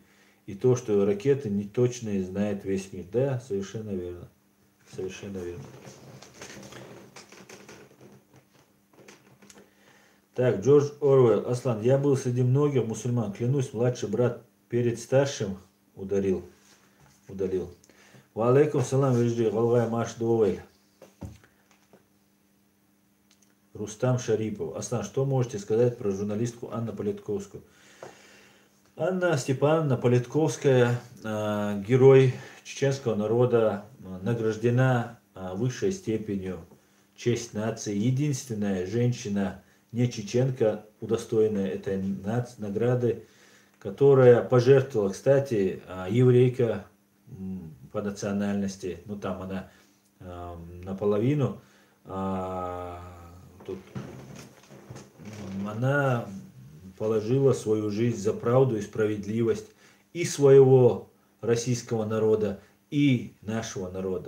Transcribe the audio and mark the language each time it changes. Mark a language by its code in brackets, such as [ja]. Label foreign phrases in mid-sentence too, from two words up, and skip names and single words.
[ru] И то, что ракеты неточные, знает весь мир. Да, совершенно верно. Совершенно верно. Так, Джордж Оруэлл. Аслан, я был среди многих мусульман. Клянусь, младший брат перед старшим удалил. [ar] وعليكم السلام, [inh] вежди, галгай маш дуэль. [ru] Рустам Шарипов. Аслан, что можете сказать про журналистку Анну Политковскую? Анна Степановна Политковская, герой чеченского народа, награждена высшей степенью честь нации. Единственная женщина, не чеченка, удостоенная этой награды, которая пожертвовала, кстати, еврейка по национальности, ну там она наполовину, тут она положила свою жизнь за правду и справедливость и своего российского народа и нашего народа.